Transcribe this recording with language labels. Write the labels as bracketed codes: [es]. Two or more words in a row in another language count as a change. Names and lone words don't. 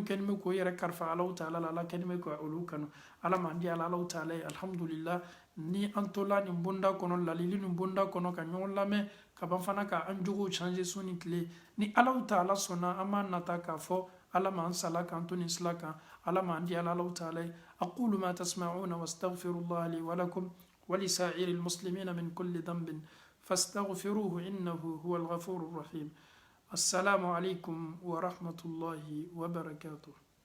[bm] kɛni bɛ k'o yɛrɛ kalifa alaw taala la ala kɛni bɛ k'olu kanu ala m'an di ala alaw taala ye alhamdulillah ni an tola nin bonda kɔnɔ lalili nin bonda kɔnɔ ka ɲɔgɔn lamɛn ka ban fana ka an jogow changer su ni tile ni alaw taala sɔnna an b'a nata k'a fɔ ala m'an sala k'an to nin sila kan ala m'an di ala alaw taala ye [ar] أقول ما تسمعون وأستغفر الله لي ولكم ولسائر المسلمين من كل ذنب فاستغفروه إنه هو الغفور الرحيم السلام عليكم ورحمة الله وبركاته